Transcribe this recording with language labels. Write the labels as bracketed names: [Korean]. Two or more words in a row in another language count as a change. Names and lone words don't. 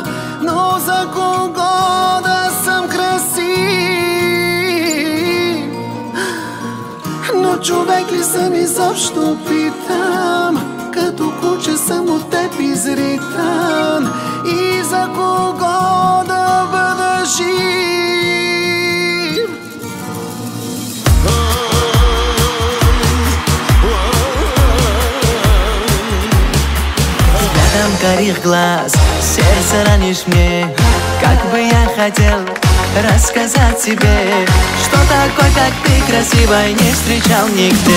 [Bulgarian] Но за кого да съм красив? Но човек ли съм изобщо, питам? Като куче съм от теб изритан. И за кого да бъда жив? [Russian] Карих глаз, сердце ранишь мне. Как бы я хотел рассказать тебе, что такой, как ты, красивой не встречал нигде.